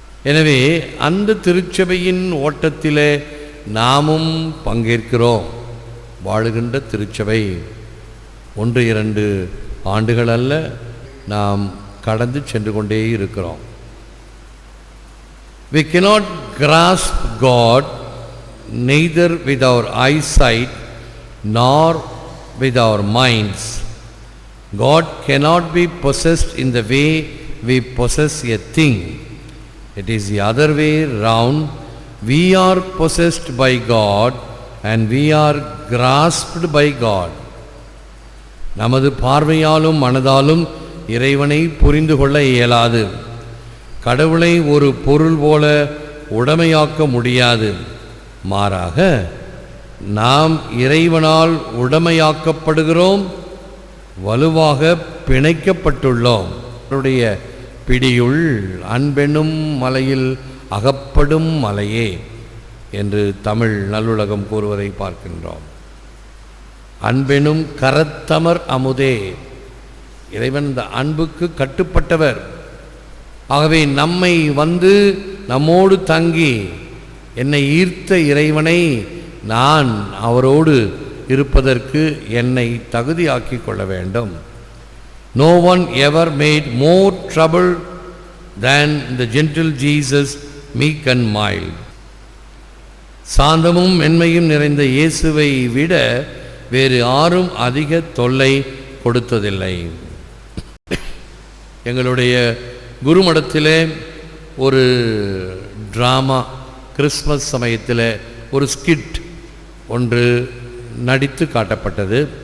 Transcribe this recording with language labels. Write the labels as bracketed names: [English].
[Tamil] எனவே அந்த திருச்சபையின் ஓட்டத்திலே நாமும் பங்கேற்கிறோம். வாழுகின்ற திருச்சபை 1-2 ஆண்டுகள் அல்ல, நாம் கடந்து சென்று கொண்டே இருக்கிறோம். [English] We cannot grasp God neither with our eyesight nor with our minds. God cannot be possessed in the way we possess a thing. It is the other way round. We are possessed by God and we are grasped by God. [Tamil] நமது பார்வையாலும் மனதாலும் இறைவனை புரிந்து கொள்ள இயலாது. கடவுளை ஒரு பொருள் போல உடைமையாக்க முடியாது. மாறாக நாம் இறைவனால் உடைமையாக்கப்படுகிறோம், வலுவாக பிணைக்கப்பட்டுள்ளோம். அவருடைய பிடியுள் அன்பெனும் மலையில் அகப்படும் மலையே என்று தமிழ் நல்லுலகம் கூறுவதை பார்க்கின்றோம். அன்பெனும் கரத்தமர் அமுதே. இறைவன் இந்த அன்புக்கு கட்டுப்பட்டவர். ஆகவே நம்மை வந்து நம்மோடு தங்கி என்னை ஈர்த்த இறைவனை நான் அவரோடு இருப்பதற்கு என்னை தகுதியாக்கி கொள்ள வேண்டும். [English] No one ever made more trouble than the gentle Jesus, meek and mild. [Tamil] சாந்தமும் மென்மையும் நிறைந்த இயேசுவை விட வேறு யாரும் அதிக தொல்லை கொடுத்ததில்லை. எங்களுடைய குருமடத்திலே ஒரு டிராமா, கிறிஸ்மஸ் சமயத்தில் ஒரு ஸ்கிட் ஒன்று நடித்து காட்டப்பட்டது.